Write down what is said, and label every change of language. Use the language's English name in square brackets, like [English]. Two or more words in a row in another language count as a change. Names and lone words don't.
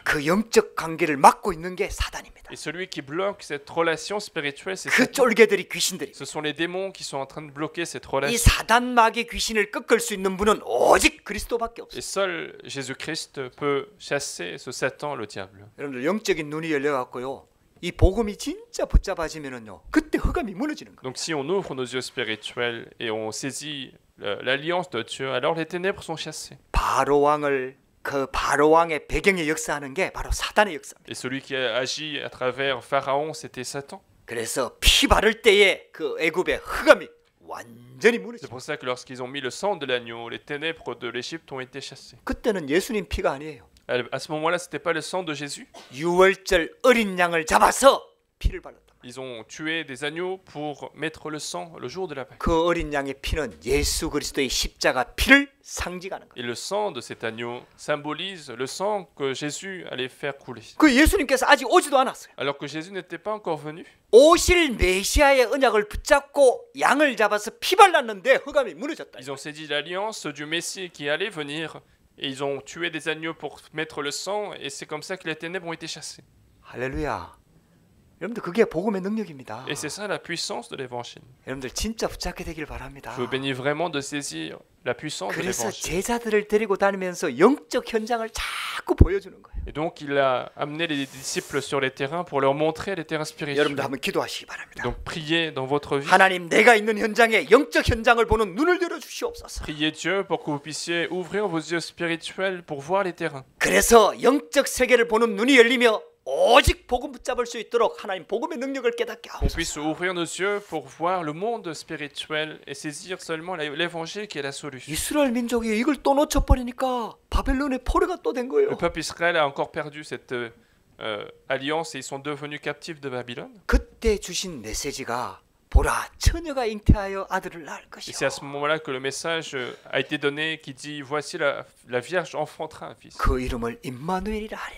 [Korean] 그 영적 관계를 막고 있는 게 사단입니다. [French] Et celui qui bloque cette relation spirituelle, c'est [Korean] 그 [French] Satan. [Korean] 쫄개들이 귀신들이. [French] Ce sont les démons qui sont en train de bloquer cette [Korean] 이 [French] relation. [Korean] 사단 마귀 귀신을 꺾을 수 있는 분은 오직 그리스도밖에 없어요. [French] Et seul Jésus-Christ peut chasser ce Satan, le diable. [Korean] 여러분들 영적인 눈이 열려갖고요. 이 복음이 진짜 붙잡아지면은요. 그때 흑암이 무너지는 거예요. [French] Donc si on ouvre nos yeux spirituels et on saisit l'alliance de Dieu, alors les ténèbres sont chassées. [Korean] 바로 왕을 그 바로 왕의 배경에 역사하는 게 바로 사단의 역사입니다. [French] Et celui qui a agi à travers Pharaon, c'était Satan. [Korean] 그래서 피 바를 때에 그 애굽의 흑암이 완전히 [French] C'est [Korean] 무너져. [French] pour ça que lorsqu'ils ont mis le sang de l'agneau, les ténèbres de l'Égypte ont été chassées. [Korean] 그때는 예수님 피가 아니에요. [French] À ce moment-là, c'était pas le sang de Jésus. [Korean] 유월절 어린 양을 잡아서 피를 발랐다. [French] Ils ont tué des agneaux pour mettre le sang le jour de la Pâque. [Korean] 그 어린 양의 피는 예수 그리스도의 십자가 피를 상징하는 거예요. [French] Et le sang de cet agneau symbolise le sang que Jésus allait faire couler. [Korean] 그 예수님께서 아직 오지도 않았어요. [French] Alors que Jésus n'était pas encore venu. [Korean] 오실 메시아의 언약을 붙잡고 양을 잡아서 피 발랐는데 흑암이 무너졌다. [French] Ils ont saisi l'alliance du Messie qui allait venir et ils ont tué des agneaux pour mettre le sang et c'est comme ça que les ténèbres ont été chassées. [Korean] 할렐루야. 여러분들 그게 복음의 능력입니다. [French] Et c'est ça la puissance de l'évangile. [Korean] 여러분들 진짜 붙잡게 되길 바랍니다. [French] Je vous bénis vraiment de saisir la puissance de [Korean] 그래서 [French] l'évangile. [Korean] 제자들을 데리고 다니면서 영적 현장을 자꾸 보여주는 거예요. [French] Et donc il a amené les disciples sur les terrains pour leur montrer les terrains spirituels. [Korean] 여러분들 한번 기도하시기 바랍니다. [French] Donc priez dans votre vie. [Korean] 하나님 내가 있는 현장에 영적 현장을 보는 눈을 열어 주시옵소서. [French] Priez Dieu pour que vous puissiez ouvrir vos yeux spirituels pour voir les terrains. [Korean] 그래서 영적 세계를 보는 눈이 열리며 오직 복음 붙잡을 수 있도록 하나님 복음의 능력을 깨닫게 [French] Qu'on puisse [Korean] 하옵소서. [French] ouvrir nos yeux pour voir le monde spirituel et saisir seulement l'évangile qui est la solution. [Korean] 이스라엘 민족이 이걸 또 놓쳐버리니까 바벨론의 포로가 또 된 [French] Le [Korean] 거예요. [French] peuple Israël a encore perdu cette alliance et ils sont devenus captifs de Babylone. [Korean] 그때 주신 메시지가 보라 처녀가 잉태하여 아들을 낳을 [French] Et [Korean] 것이요. [French] c'est à ce moment-là que le message a été donné qui dit voici la Vierge enfantera un fils. [Korean] 그 이름을 임마누엘이라 하리라.